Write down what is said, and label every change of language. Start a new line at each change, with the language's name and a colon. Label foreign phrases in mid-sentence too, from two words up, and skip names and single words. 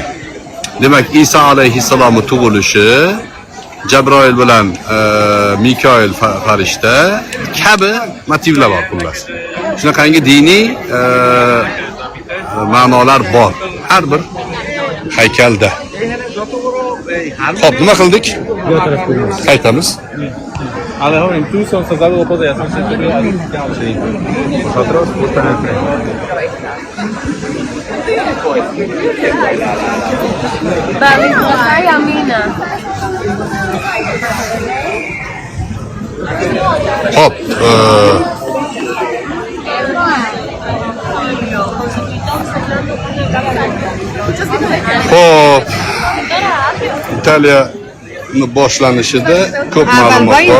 Uzbek: Demak, Isa alayhissalomning tug'ilishi, Jabroil bilan Mikoil farishta kabi motivlar bor xullas. Shunaqangi diniy ma'nolar bor har bir haykalda. Xo'p, nima qildik? Qaytamiz.
Spanish: A lo mejor incluso hasta algo puede hacerse. Nosotros gustan el tren.
Uzbek: Babi, ay, Amina. Xo'p, Xo'p, Italiya boshlanishida ko'p ma'lumot bor.